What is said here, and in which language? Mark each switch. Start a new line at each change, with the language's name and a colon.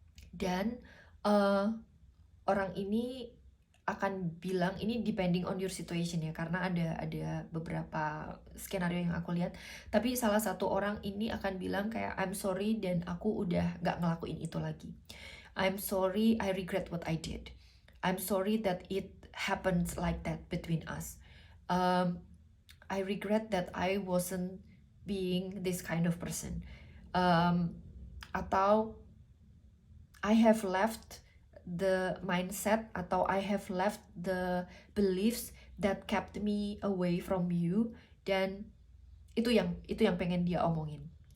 Indonesian: Dan orang ini akan bilang, ini
English: depending on your situation
Indonesian: ya, karena ada beberapa skenario yang aku lihat, tapi salah satu orang ini akan bilang kayak
English: I'm sorry
Indonesian: dan aku udah gak ngelakuin itu lagi.
English: I'm sorry, I regret what I did. I'm sorry that it happened like that between us. I regret that I wasn't being this kind of person.
Indonesian: Atau
English: I have left the mindset,
Indonesian: atau
English: I have left the beliefs that kept me away from you.
Indonesian: Dan itu yang pengen dia omongin.